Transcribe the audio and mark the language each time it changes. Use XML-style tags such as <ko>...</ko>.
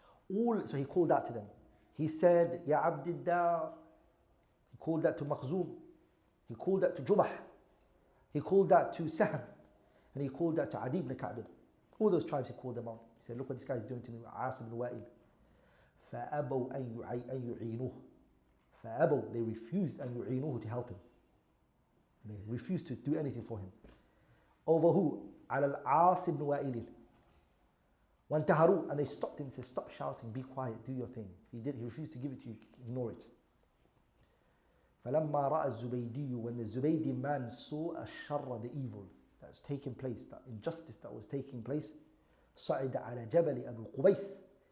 <en>So he called out to them. He said, Ya Abdiddar. He called that to Makhzum. He called that to Jumah. He called that to Sahm. And he called that to Adi ibn Ka'b. All those tribes he called them out. He said, look what this guy is doing to me, As ibn Wa'il.</en> <ar>فَأَبَوْا أَن يُعِينُوهُ. فَأَبَوْا,</ar> <en>they refused</en> <ar>أن يُعِينُوهُ,</ar> <en>to help him. They refused to do anything for him. Over who?</en> <ar>على العاص بن وائل. وانتهروا,</ar> <en>and they stopped him and said, stop shouting, be quiet, do your thing. He refused to give it to you, ignore it.</en> <ar>فلما رأى الزبيدي,</ar> <en>when the Zubaydi man saw</en> <ar>الشر,</ar> <en>the evil that was taking place, that injustice that was taking place,</en> <ar>صعد على جبل أبو قبيس.</ar>